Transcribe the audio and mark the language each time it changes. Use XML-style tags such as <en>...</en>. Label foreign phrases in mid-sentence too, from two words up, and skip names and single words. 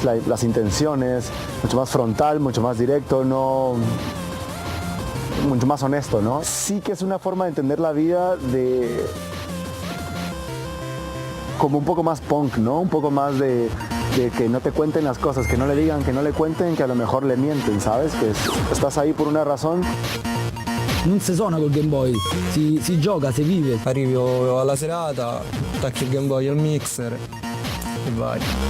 <es>Las intenciones, mucho más frontal, mucho más directo, mucho más honesto, ¿no? Sí que es una forma de entender la vida como un poco más punk, ¿no? Un poco más de que no te cuenten las cosas, que no le digan, que no le cuenten, que a lo mejor le mienten, ¿sabes? Que estás ahí por una razón.</es> <it>Non si suona col Game Boy, si gioca, si vive. Arrivi alla serata, attacchi il Game Boy al mixer e vai.</it>